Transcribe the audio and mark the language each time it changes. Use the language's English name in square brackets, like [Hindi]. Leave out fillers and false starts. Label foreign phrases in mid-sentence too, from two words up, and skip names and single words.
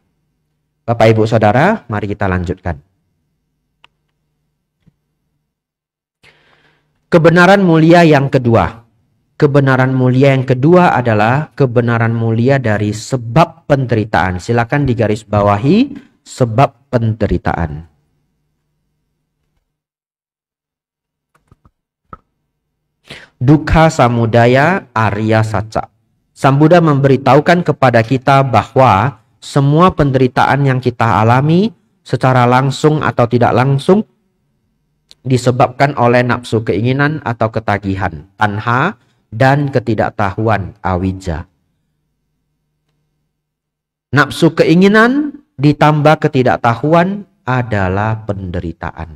[Indonesian] Bapak Ibu Saudara, mari kita lanjutkan. Kebenaran mulia yang kedua. Kebenaran mulia yang kedua adalah kebenaran mulia dari sebab penderitaan. Silakan digarisbawahi sebab penderitaan. [Pali] Dukkha samudaya arya saca. [Indonesian] Sang Buddha memberitahukan kepada kita bahwa semua penderitaan yang kita alami secara langsung atau tidak langsung disebabkan oleh nafsu keinginan atau ketagihan, tanha, dan ketidaktahuan, awija. Nafsu keinginan ditambah ketidaktahuan adalah penderitaan.